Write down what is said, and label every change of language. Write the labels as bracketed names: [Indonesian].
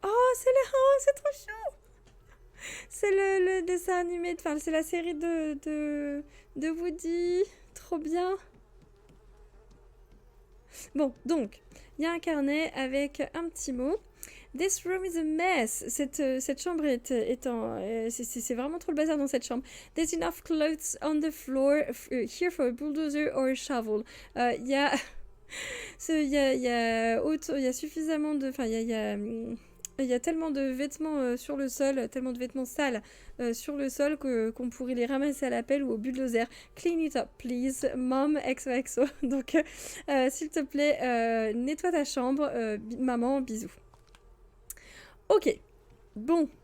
[French] Oh, c'est trop chou. C'est le dessin animé, enfin c'est la série de Woody. trop bien. Bon, donc, il y a un carnet avec un petit mot. [English] This room is a mess. [French] Cette chambre c'est vraiment trop le bazar dans cette chambre. [English] There's enough clothes on the floor here for a bulldozer or a shovel. [French] Il y a... Il y a suffisamment de... Enfin, il y a tellement de vêtements sur le sol, tellement de vêtements sales sur le sol qu'on pourrait les ramasser à la pelle ou au bulldozer. [English] Clean it up, please. Mom, XOXO. [French] Donc, s'il te plaît, nettoie ta chambre. Maman, bisous. Ok. Bon.